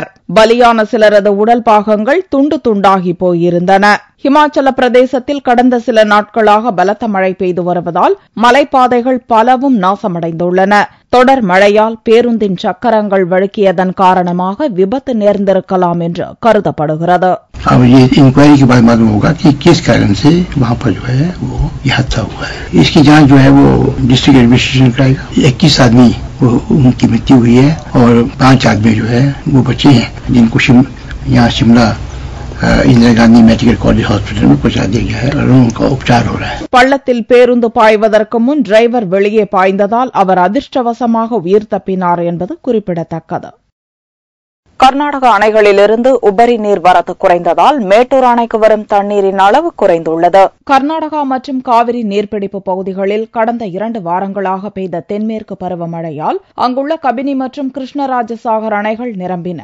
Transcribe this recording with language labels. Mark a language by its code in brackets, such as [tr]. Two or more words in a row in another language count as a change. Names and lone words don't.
[ta] பலியான சிலரது உடல் பாகங்கள் துண்டு துண்டாகி போயிருந்தன. இமாச்சல பிரதேசத்தில் கடந்த சில நாட்களாக பலத்த மழை பெய்து வருவதால் மலைப்பாதைகள் பலவும் நாசமடைந்துள்ளன. தொடர் மழையால் பேருந்தின் சக்கரங்கள் வழுக்கியதன் காரணமாக விபத்து நேர்ந்திருக்கலாம் என்று கருதப்படுகிறது. [hi] अब ये इंक्वायरी के बाद मालूम होगा कि किस कारण से वहाँ पर जो है वो ये हादसा हुआ है. इसकी जांच जो है वो [en] district administration [hi] कराएगा. 21 आदमी उनकी मृत्यु हुई है और 5 आदमी जो है वो बचे हैं जिनको यहाँ शिमला इंदिरा गांधी मेडिकल कॉलेज हॉस्पिटल में पहुंचा दिया गया है और उनका उपचार हो रहा है. [ta] பள்ளத்தில் பேருந்து பாய்வதற்கு முன் டிரைவர் வெளியே பாய்ந்ததால் அவர் அதிர்ஷ்டவசமாக உயிர் தப்பினார் என்பது குறிப்பிடத்தக்கது. கர்நாடக அணைகளிலிருந்து உபரி நீர் வரத்து குறைந்ததால் மேட்டூர் அணைக்கு வரும் தண்ணீரின் அளவு குறைந்துள்ளது. கர்நாடகா மற்றும் காவிரி நீர்பிடிப்பு பகுதிகளில் கடந்த 2 வாரங்களாக பெய்த தென்மேற்கு பருவமழையால் அங்குள்ள கபினி மற்றும் கிருஷ்ணராஜசாகர் அணைகள் நிரம்பின.